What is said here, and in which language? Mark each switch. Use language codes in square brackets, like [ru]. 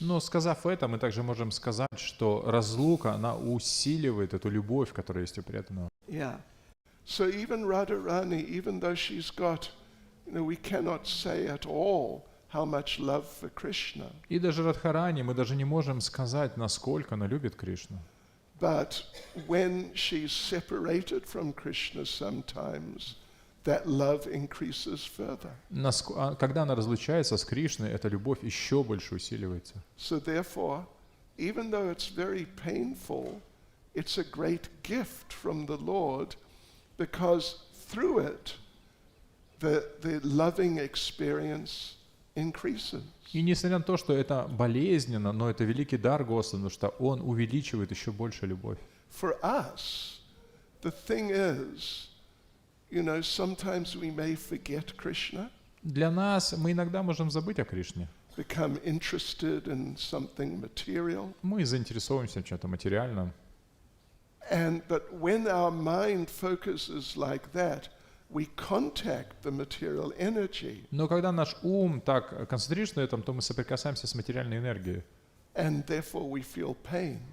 [ru] Но сказав это, мы также можем сказать, что разлука, она усиливает эту любовь, которая есть у преданного. [en] Yeah. So even Radharani, even though she's got, we cannot say at all how much love for Krishna. [ru] И даже Радхарани мы даже не можем сказать, насколько она любит Кришну. [en] But when she's separated from Krishna sometimes, that love increases further. [ru] Когда она разлучается с Кришной, эта любовь еще больше усиливается. [en] So therefore, even though it's very painful, it's a great gift from the Lord, because through it, the loving experience increases. [ru] И несмотря на то, что это болезненно, но это великий дар Господа, потому что Он увеличивает еще больше любовь. [en] For us, the thing is, sometimes we may forget Krishna, [ru] Для нас мы иногда можем забыть о Кришне. [en] become interested in something material. [ru] Мы заинтересовываемся в чем-то материальном. [en] But when our mind focuses like that, we contact the material energy. [ru] Но когда наш ум так концентрируется на этом, то мы соприкасаемся с материальной энергией. [en] And therefore we feel pain.